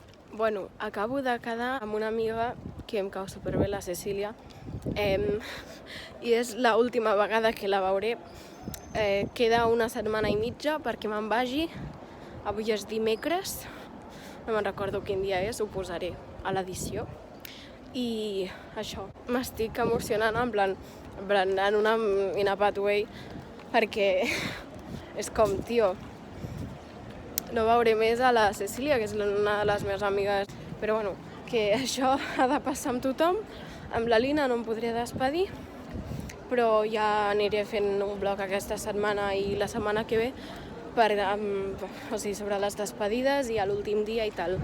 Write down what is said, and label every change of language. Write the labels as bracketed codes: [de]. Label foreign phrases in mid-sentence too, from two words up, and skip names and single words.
[ca] Bueno, acabo de quedar amb una amiga que em cau superbé, la Cecília, i és l'última vegada que la veuré. Queda una setmana i mitja perquè me'n vagi. Avui és dimecres, no me'n recordo quin dia és, ho posaré a l'edició. I això, m'estic emocionant en plan en una [en] in a bad way, [ca] perquè és com, tio, no veuré més a la Cecília, que és una de les meves amigues. Però bueno, que això ha de passar amb tothom. Amb la Lina no em podré despedir, però ja aniré fent un blog aquesta setmana i la setmana que ve sobre les despedides i a l'últim dia i tal.